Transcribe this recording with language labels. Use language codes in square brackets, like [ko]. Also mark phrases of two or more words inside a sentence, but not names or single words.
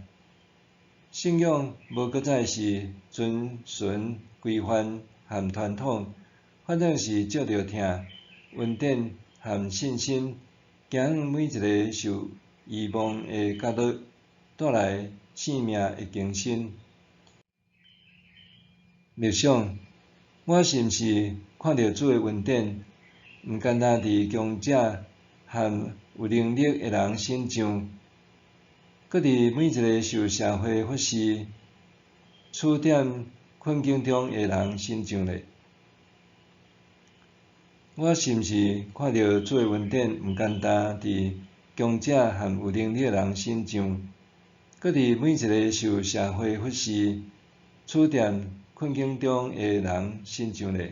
[nan] 信仰无搁再是遵循规范和传统，反正是借着疼、恩典和信心，行向每一个受遗忘的角落，带来生命的更新。默想，我是毋是看到主的恩典，毋单单伫强者和有能力的人身上，搁伫每一个受社会忽视、处点困境中的人身上咧？我是毋是看到主的恩典，毋单单伫强者和有能力的人身上，搁伫每一个受社会忽视、处点困境中的人身上咧？